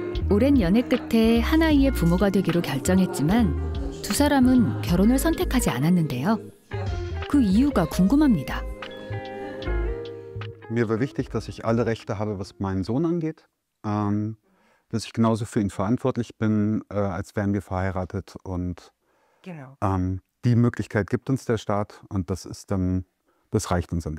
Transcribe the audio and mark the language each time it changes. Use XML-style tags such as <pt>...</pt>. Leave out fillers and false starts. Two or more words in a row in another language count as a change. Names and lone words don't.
<ko>오랜 연애 끝에 한 아이의 부모가 되기로 결정했지만 두 사람은 결혼을 선택하지 않았는데요. 그 이유가 궁금합니다.</ko> <de>Mir war wichtig, dass ich alle Rechte habe, was meinen Sohn angeht. Dass ich genauso für ihn verantwortlich bin, als wären wir verheiratet. Und Genau. Die Möglichkeit gibt uns der Staat und das reicht uns.</de>